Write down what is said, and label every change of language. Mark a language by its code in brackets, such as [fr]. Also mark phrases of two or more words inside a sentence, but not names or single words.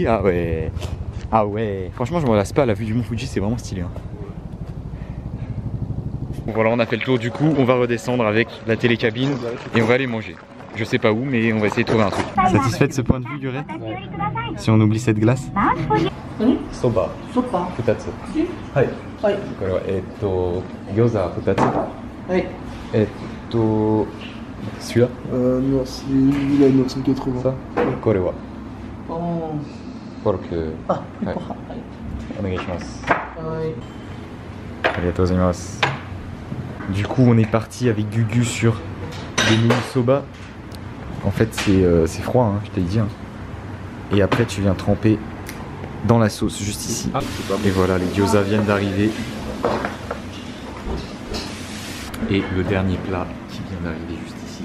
[fr] Ah ouais. Ah ouais. Franchement je me lasse pas, la vue du mont Fuji c'est vraiment stylé. Hein. Bon, voilà, on a fait le tour du coup, on va redescendre avec la télécabine et on va aller manger. Je sais pas où, mais on va essayer de trouver un truc. Satisfait de ce point de vue, Duret? Si on oublie cette glace? [ja] Soba. Soba. 2つ。はい。はい。これは餃子2つ。はい。celui-là? [fr] Non, c'est la 980. Ça? [ja] これは。pork. あ、はい。お願いします。はい。ありがとうございます。 [fr] Du coup, on est parti avec Gugu sur le nouilles soba. En fait, c'est froid, hein, je t'ai dit. Hein. Et après, tu viens tremper dans la sauce, juste ici. Et voilà, les gyoza viennent d'arriver. Et le dernier plat qui vient d'arriver juste ici.